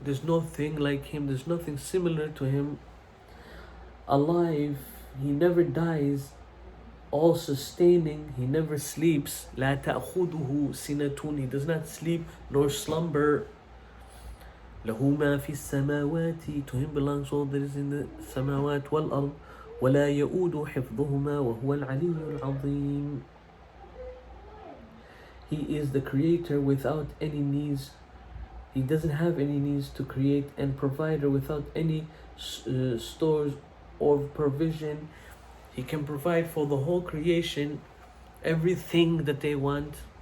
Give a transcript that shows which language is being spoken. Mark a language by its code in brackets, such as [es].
[en] There's nothing like Him. There's nothing similar to Him. Alive, He never dies. All sustaining, He never sleeps. [ar] لا تأخذه سنة. [en] He does not sleep nor slumber. [ar] له ما في السماوات. [en] To Him belongs all that is in the samawat والأرض. [ar] ولا يؤود حفظهما وهو العلي العظيم. [en] He is the Creator without any needs. He doesn't have any needs to create, and provider without any stores or provision. He can provide for the whole creation everything that they want.